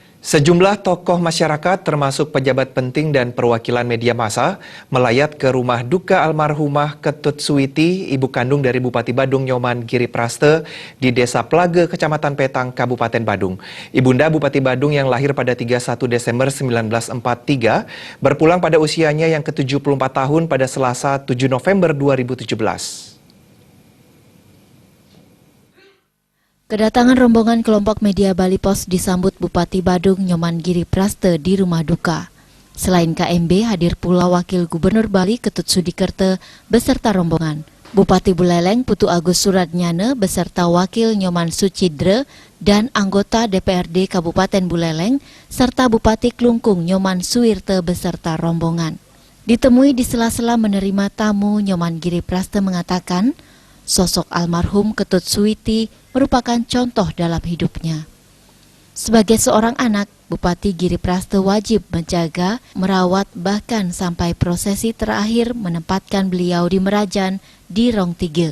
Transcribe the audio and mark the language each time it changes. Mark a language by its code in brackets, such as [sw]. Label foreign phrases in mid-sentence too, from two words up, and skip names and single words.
[id] Sejumlah tokoh masyarakat termasuk pejabat penting dan perwakilan media massa melayat ke rumah duka almarhumah Ketut Suwiti, ibu kandung dari Bupati Badung Nyoman Giripraste di Desa Plage, Kecamatan Petang, Kabupaten Badung. Ibunda Bupati Badung yang lahir pada 31 Desember 1943 berpulang pada usianya yang ke-74 tahun pada Selasa 7 November 2017. Kedatangan rombongan kelompok media Bali Pos disambut Bupati Badung Nyoman Giripraste di rumah duka. Selain KMB, hadir pula Wakil Gubernur Bali Ketut Sudikerte beserta rombongan. Bupati Buleleng Putu Agus Suradnyane beserta Wakil Nyoman Sucidre dan anggota DPRD Kabupaten Buleleng serta Bupati Klungkung Nyoman Suwirte beserta rombongan. Ditemui di sela-sela menerima tamu, Nyoman Giripraste mengatakan sosok almarhum Ketut Suwiti merupakan contoh dalam hidupnya. Sebagai seorang anak, Bupati Giripraste wajib menjaga, merawat, bahkan sampai prosesi terakhir menempatkan beliau di Merajan di Rong Tigil.